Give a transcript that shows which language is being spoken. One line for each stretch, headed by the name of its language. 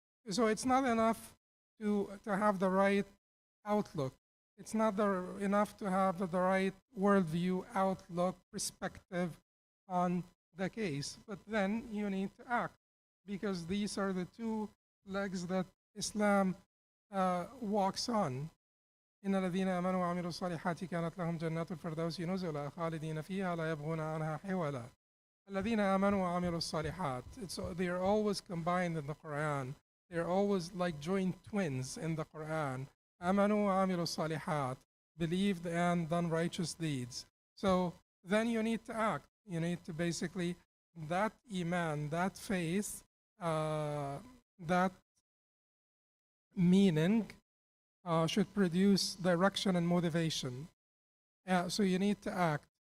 English: So it's not enough to have the right outlook. It's not enough to have the right worldview, outlook, perspective on the case, but then you need to act, because these are the two legs that Islam walks on.
Arabic: إن الذين آمنوا وعملوا الصالحات كانت لهم جنات الفردوس نزلا خالدين فيها لا يبغون عنها حولا. الذين آمنوا وعملوا الصالحات.
English: They are always combined in the Quran. They're always like joint twins in the Quran. Amanu wa amilu salihat, believed and done righteous deeds. So then you need to act. You need to basically, that iman, that faith, that meaning should produce direction and motivation. So you need to act.